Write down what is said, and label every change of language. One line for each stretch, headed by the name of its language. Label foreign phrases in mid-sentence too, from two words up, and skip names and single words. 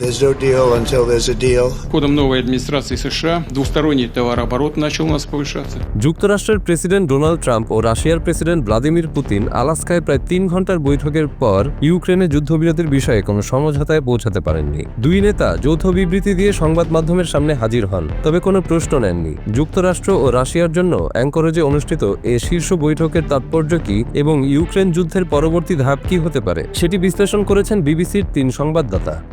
English: There's no deal until there's a deal.
Russian: Ходом новой администрации США двусторонний товарооборот начал у нас повышаться.
Bangla: যুক্তরাষ্ট্রের প্রেসিডেন্ট ডোনাল্ড ট্রাম্প ও রাশিয়ার প্রেসিডেন্ট ভ্লাদিমির পুতিন আলাস্কায় প্রায় 3 ঘন্টার বৈঠকের পর ইউক্রেনে যুদ্ধবিরতির বিষয়ে কোনো সমঝোতায় পৌঁছাতে পারেননি। দুই নেতা যৌথ বিবৃতি দিয়ে সংবাদ মাধ্যমের সামনে হাজির হন, তবে কোনো প্রশ্ন নেননি। যুক্তরাষ্ট্র ও রাশিয়ার জন্য অ্যাঙ্করেজে অনুষ্ঠিত এ শীর্ষ বৈঠকের তাৎপর্য কি এবং ইউক্রেন যুদ্ধের পরবর্তী ধাপ কি হতে পারে সেটি বিশ্লেষণ করেছেন বিবিসির 3 সংবাদদাতা।